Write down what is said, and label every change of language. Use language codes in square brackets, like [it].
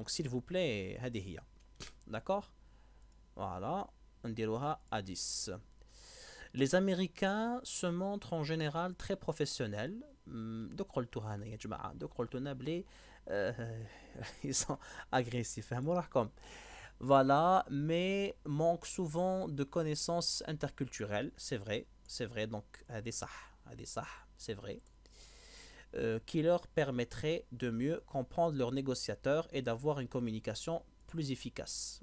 [fr] Donc s'il vous plaît [ar] هذه هي. [fr] D'accord. Voilà, [ar] نديروها [fr] à 10. Les Américains se montrent en général très professionnels. [ar] دوك قلتوها انا يا جماعه، دوك قلتونا بلي [fr] ils sont agressifs. [ar] فهموا. [fr] Voilà, mais manquent souvent de connaissances interculturelles, c'est vrai, donc [ar] هذه صح, [fr] c'est vrai, qui leur permettrait de mieux comprendre leurs négociateurs et d'avoir une communication plus efficace.